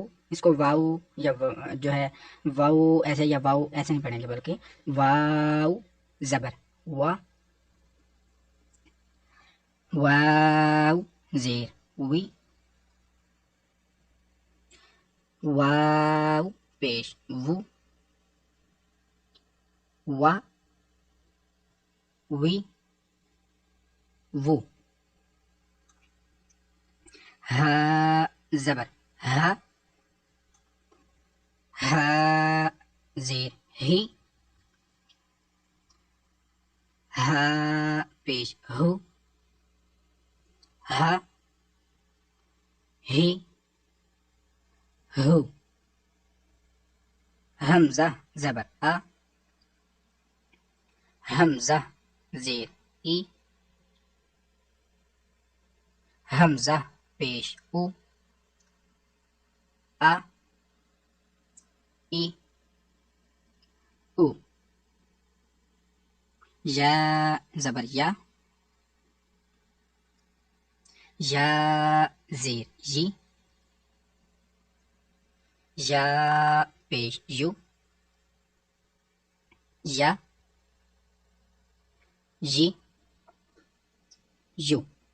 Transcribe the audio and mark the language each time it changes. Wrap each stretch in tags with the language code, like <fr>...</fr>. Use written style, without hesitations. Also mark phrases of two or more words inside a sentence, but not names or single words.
<ur>اس کو واو یا جو ہے واو ایسے یا واو ایسے نہیں پڑھیں گے بلکہ واو زبر وا. واو زیر وی. واو پیش وو. وا وی وو. ہا زبر ہا. ہا زیر ہی. ہا پیش ہو. ہا ہی ہو. حمزہ زبر آ. حمزہ زیر ای. حمزہ پیش او. آ ای او. یا زبر یا. یا زیر یی. یا پیش یو. یا یی یو.</ur>